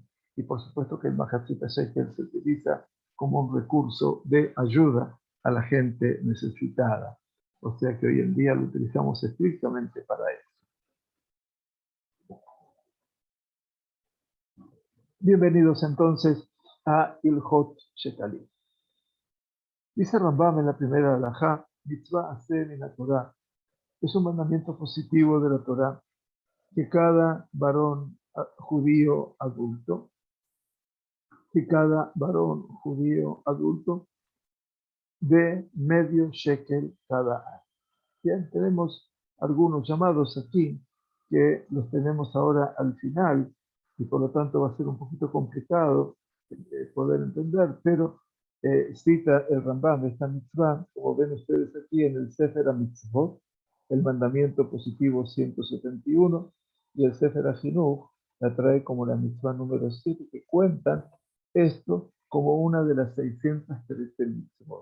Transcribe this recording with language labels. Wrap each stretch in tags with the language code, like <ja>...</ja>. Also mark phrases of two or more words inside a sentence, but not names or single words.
<es>Y por supuesto que el</es> <he>מחצית שקל</he> <es>se utiliza como un recurso de ayuda a la gente necesitada. O sea que hoy en día lo utilizamos estrictamente para eso. Bienvenidos entonces a</es> <he>הלכות שקלים.</he> <es>Dice Rambam en la primera halajá,</es> <he>מצוות עשה מן התורה,</he> <es>es un mandamiento positivo de la Torah que cada varón judío adulto, de medio shekel cada año. Bien, tenemos algunos llamados aquí que los tenemos ahora al final y por lo tanto va a ser un poquito complicado poder entender, pero cita el Rambam esta mitzvah, como ven ustedes aquí en el Sefer HaMitzvot, el mandamiento positivo 171, y el Sefer HaChinuch la trae como la mitzvah número 7, que cuentan esto como una de las 613 mitzvot.</es>